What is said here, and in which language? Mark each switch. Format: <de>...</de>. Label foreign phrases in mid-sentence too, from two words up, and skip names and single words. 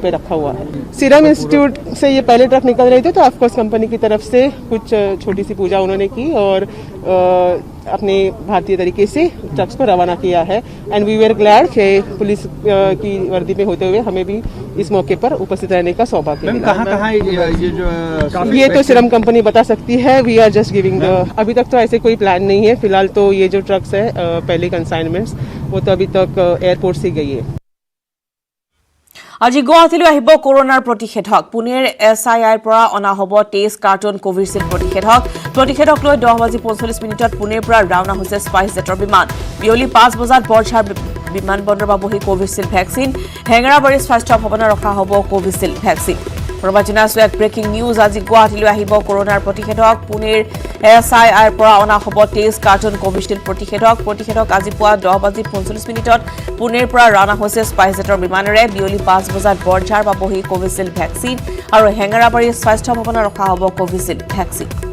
<hi>पे रखा हुआ है सीरम इंस्टीट्यूट से ये पहले ट्रक निकल रहे थे तो ऑफकोर्स कंपनी की तरफ से कुछ छोटी सी पूजा उन्होंने की और अपने भारतीय तरीके से ट्रक्स को रवाना किया है</hi> <en>and we were glad</en> <hi>कि पुलिस की वर्दी में होते हुए हमें भी इस मौके पर उपस्थित रहने का सौभाग्य मिला ये तो सीरम कंपनी बता सकती है</hi> <en>we are just giving</en> <hi>अभी तक तो ऐसे कोई प्लान नहीं है फिलहाल तो ये जो ट्रक्स है पहले कंसाइनमेंट्स वो तो अभी तक एयरपोर्ट से गई है</hi> <as>আজি গুৱাহাটীলৈ আহিব কৰোনাৰ প্ৰতিষেধক পুনেৰ এছআইআইৰ পৰা অনা হ'ব 23 কাৰ্টন কোভিশিল্ড প্ৰতিষেধক লৈ 10:45 মিনিটত পুনেৰ পৰা ৰাওনা হৈছে স্পাইসজেটৰ বিমান বিয়লি 5 বজাত বৰঝাৰ বিমান বন্দৰ পাবহি কোভিশিল্ড ভেকচিন হেঙেৰাবাৰী স্বাস্থ্য ভৱনত ৰখা হ'ব কোভিশিল্ড ভেকচিন প্ৰবাচনাছো এক</as> <en>breaking news</en> <as>আজি গুৱাহাটীলৈ আহিব কৰোনাৰ প্ৰতিষেধক পুনেৰ এছআইআইৰ পৰা অনা হ'ব 23 কাৰ্টন কোভিশিল্ড প্ৰতিষেধক আজি পুৱা 10:45 মিনিটত পুনেৰ পৰা ৰাওনা হৈছে স্পাইসজেটৰ বিমানেৰে বিয়লি 5 বজাত বৰঝাৰ পাবহি কোভিশিল্ড ভেকচিন আৰু হেঙেৰাবাৰী স্বাস্থ্য ভৱনত ৰখা হ'ব কোভিশিল্ড ভেকচিন</as>